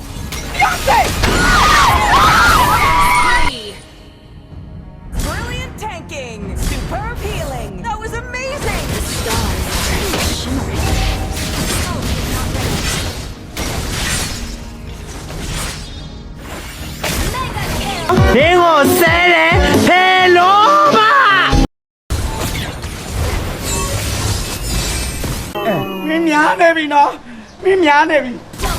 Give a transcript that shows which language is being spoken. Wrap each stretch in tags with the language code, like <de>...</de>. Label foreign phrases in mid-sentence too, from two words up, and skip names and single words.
<en>Brilliant tanking! Superb healing! That was amazing! Mega kill!</en> <my>ဒင်းကိုဆဲတယ်ဖယ်လို့ပါမင်းများနေပြီနော်မင်းများနေပြီ</my>